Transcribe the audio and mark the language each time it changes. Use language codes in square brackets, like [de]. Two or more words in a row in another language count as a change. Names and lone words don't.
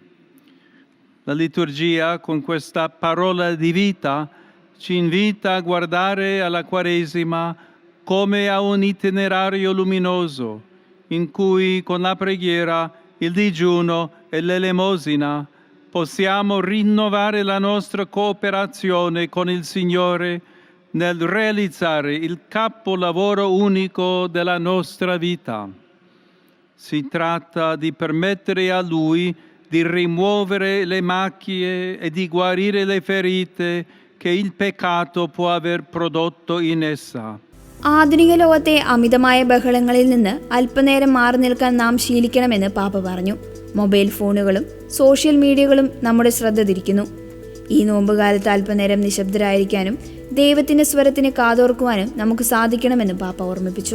[it] La liturgia, con questa parola di vita, ci invita a guardare alla Quaresima come a un itinerario luminoso in cui con la preghiera, il digiuno e l'elemosina possiamo rinnovare la nostra cooperazione con il Signore nel realizzare il capolavoro unico della nostra vita. Si tratta di permettere a Lui di rimuovere le macchie e di guarire le ferite che il peccato può aver prodotto in essa. [ml] ആധുനിക ലോകത്തെ അമിതമായ ബഹളങ്ങളിൽ നിന്ന് അല്പനേരം മാറി നിൽക്കാൻ നാം ശീലിക്കണമെന്ന് പാപ്പ പറഞ്ഞു. [en] mobile phones social media [ml] നമ്മുടെ ശ്രദ്ധ തിരിക്കുന്നു. ഈ നോമ്പുകാലത്ത് അല്പനേരം നിശബ്ദരായിരിക്കാനും ദൈവത്തിന്റെ സ്വരത്തിന് കാതോർക്കുവാനും നമുക്ക് സാധിക്കണമെന്നും പാപ്പ ഓർമ്മിപ്പിച്ചു.